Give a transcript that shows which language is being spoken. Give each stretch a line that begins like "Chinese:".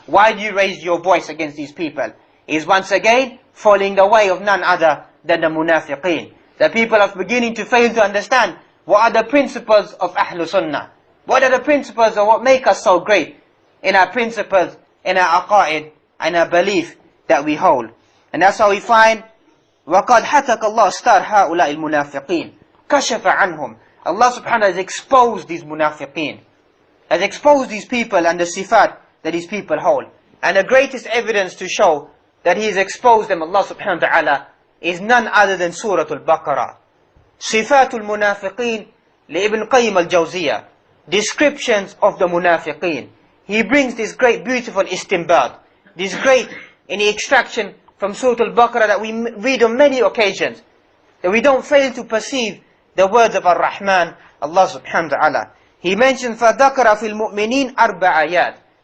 English: Why do you raise your voice against these people? Is once again following the way of none other than the munafiqeen. The people are beginning to fail to understand what are the principles of Ahlul Sunnah. What are the principles of what make us so great in our principles, in our aqaid, and our belief that we hold. And that's how we find
Arabic: وَقَدْ حَتَكَ اللَّهُ اسْتَارَ هَؤُلَاءِ الْمُنَافِقِينَ كَشَفَ عَنْهُمْ.
English: Allah subhanahu wa ta'ala has exposed these munafiqeen, has exposed these people and the sifat that these people hold. And the greatest evidence to show that He has exposed them, Allah subhanahu wa ta'ala, is none other than Surah Al-Baqarah. Sifatul Munafiqeen li Ibn Qayyim al-Jawziyah. Descriptions of the munafiqeen. He brings this great beautiful istinbat, this great in the extraction from Surah Al-Baqarah that we read on many occasions, that we don't fail to perceive the words of Ar-Rahman, Allah subhanahu wa ta'ala. He mentioned
Arabic: فَذَكَرَ فِي الْمُؤْمِنِينَ أَرْبَعَ آيَاتٍ.